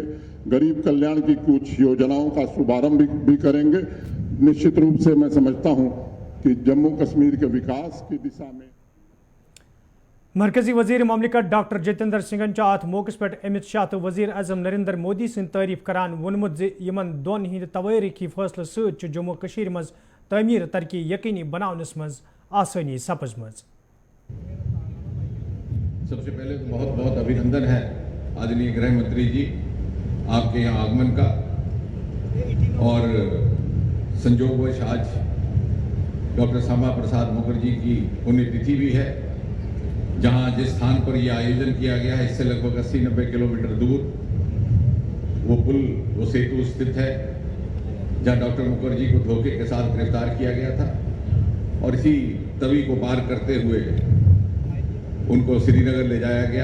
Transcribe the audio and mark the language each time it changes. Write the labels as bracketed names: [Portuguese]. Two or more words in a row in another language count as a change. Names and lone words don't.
[Hindi] गरीब कल्याण की कुछ योजनाओं का शुभारंभ भी करेंगे। निश्चित रूप से मैं समझता हूं कि जम्मू कश्मीर के विकास की दिशा में [Kashmiri] मरकजी वजीर ममलिकत डॉक्टर जितेंद्र सिंह अत मौके पे अमित शाह तो वजीर अजम नरेंद्र मोदी सद तारीफ करान वोनमुत यमन दोन हिंद तवारीखी फैसलों सत जम्मू कश्मीर मज तमीर तरक्की यकीनी बनावनस मज आसानी सपजमज। [Hindi] सबसे पहले तो बहुत बहुत अभिनंदन है आदरणीय गृह मंत्री जी आपके यहाँ आगमन का। और संयोगवश आज डॉक्टर श्यामा प्रसाद मुखर्जी की पुण्यतिथि भी है, जहाँ जिस स्थान पर यह आयोजन किया गया है इससे लगभग 80-90 किलोमीटर दूर वो पुल, वो सेतु स्थित है जहाँ डॉक्टर मुखर्जी को धोखे के साथ गिरफ्तार किया गया था और इसी तवी को पार करते हुए उनको श्रीनगर ले जाया गया।